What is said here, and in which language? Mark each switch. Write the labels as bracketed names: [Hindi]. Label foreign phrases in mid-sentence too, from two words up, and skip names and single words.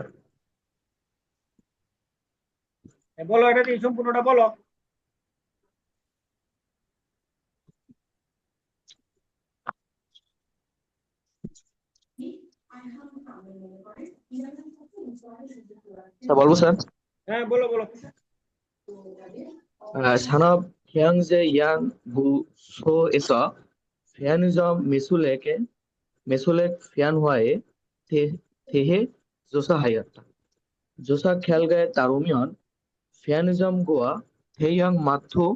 [Bangla] বলো এটা দিয়ে সম্পূর্ণটা বলো। স্যার বলবো স্যার হ্যাঁ বলো বলো। [Korean] 산업 현재 양 부서에서 편의점 매출액 변화에 대해 조사하였다. 조사 결과에 따르면 편의점과 대형 마트